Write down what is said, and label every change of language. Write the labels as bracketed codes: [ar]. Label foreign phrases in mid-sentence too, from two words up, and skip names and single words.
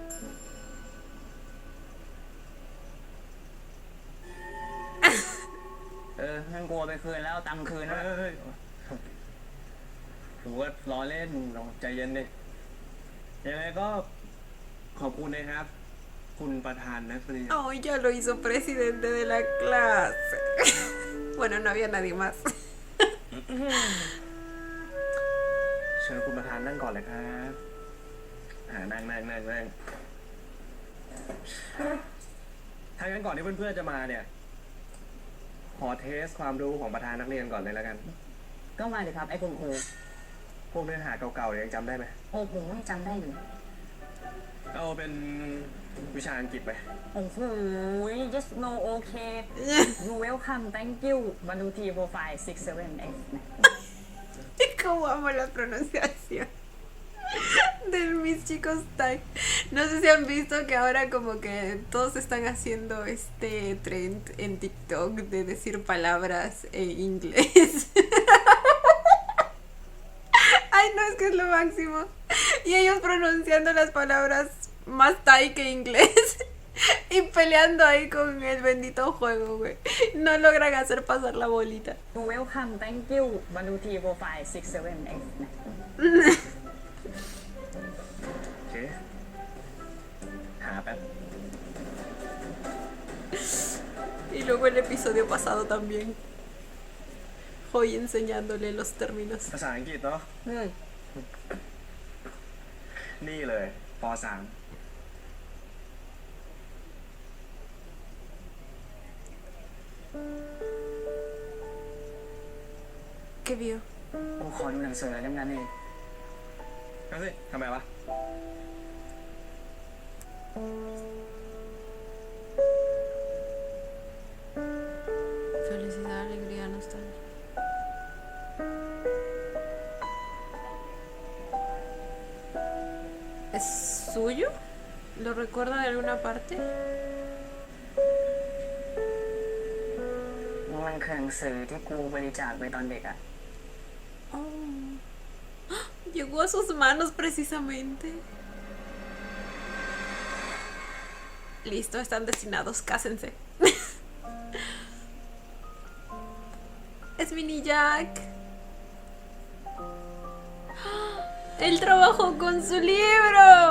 [th] งั้นกูเอาไปคืนแล้วเอาตังค์คืนนะ เฮ้ยถือว่าล้อเล่นลองใจเย็นดิยังไงก็ขอบคุณนะครับ คุณประธานนักเรียน [es] Oh, ya lo hizo presidente de la clase. Bueno, no había nadie más. [th] เชิญคุณประธานนั่งก่อนเลยครับนั่งถ้างั้นก่อนที่เพื่อนๆจะมาเนี่ย ขอเทสความรู้ของประธานนักเรียนก่อนเลยแล้วกัน ก็มาดิครับไอ้คุณครู พวกเนื้อหาเก่าๆเนี่ยยังจำได้ไหม โอ้โหจำได้อยู่ เอาเป็นวิชาอังกฤษไป โอ้โห [en] just no okay you welcome thank you [th] มาดูทีโปรไฟล์ 67F นะ [es] Cómo amo la pronunciación de mis chicos Thai. No sé si han visto que ahora como que todos están haciendo este trend en TikTok de decir palabras en inglés. Ay, no, es que es lo máximo. Y ellos pronunciando las palabras más Thai que inglés. Y peleando ahí con el bendito juego, güey. No logran hacer pasar la bolita. [en] you welcome thank you [th] มาดูทีโปรไฟล์ 67F นะ โอเค หาแป๊บ [es] Y luego el episodio pasado también. Hoy enseñándole los términos. [th] ภาษาอังกฤษเนาะนี่เลยป .3 [es] ¿Qué vio? [th] กูขอดูหนังสือเล่มนั้นเอง เอาสิทำไมวะ [es] Felicidad, alegría, nostalgia. ¿Es suyo? ¿Lo recuerda de alguna parte? [th] มันคือหนังสือที่กูบริจาคไปตอนเด็กอะ [es] Oh. Llegó a sus manos precisamente. Listo, están destinados, cásense. Es Mini Jack. Él trabajó con su libro.